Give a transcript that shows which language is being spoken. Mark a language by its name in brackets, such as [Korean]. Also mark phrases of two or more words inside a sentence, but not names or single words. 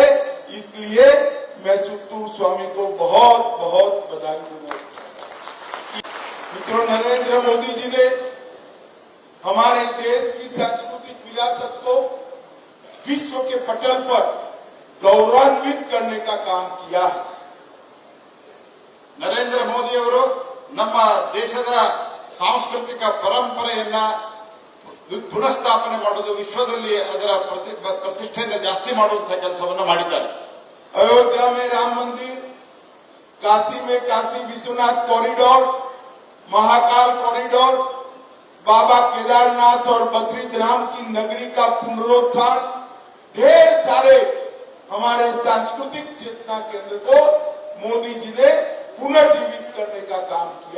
[Hindi] इसलिए मैं सुत्तूर स्वामी को बहुत बहुत बधाई दूंगा। मित्रों, नरेंद्र मोदी जी ने हमारे देश की सांस्कृतिक विरासत को विश्व के पटल पर गौरवान्वित करने का काम किया है। [Kannada] ನರೇಂದ್ರ ಮೋದಿ ಅವರು ನಮ್ಮ ದೇಶದ ಸಾಂಸ್ಕೃತಿಕ ಪರಂಪರೆಯನ್ನ ಪುನಃಸ್ಥಾಪನೆ ಮಾಡೋದು, ವಿಶ್ವದಲ್ಲಿ ಅದರ ಪ್ರತಿಷ್ಠೆಯನ್ನು ಜಾಸ್ತಿ ಮಾಡುವಂತಹ ಕೆಲಸವನ್ನು ಮಾಡಿದ್ದಾರೆ। [Hindi] अयोध्या में राम मंदिर, काशी में काशी विश्वनाथ कॉरिडोर, महाकाल कॉरिडोर, बाबा केदारनाथ और बद्रीधाम की नगरी का पुनरुत्थान, ढेर सारे हमारे सांस्कृतिक चेतना केंद्र को मोदी जी ने पुनर्जीवित करने का काम किया।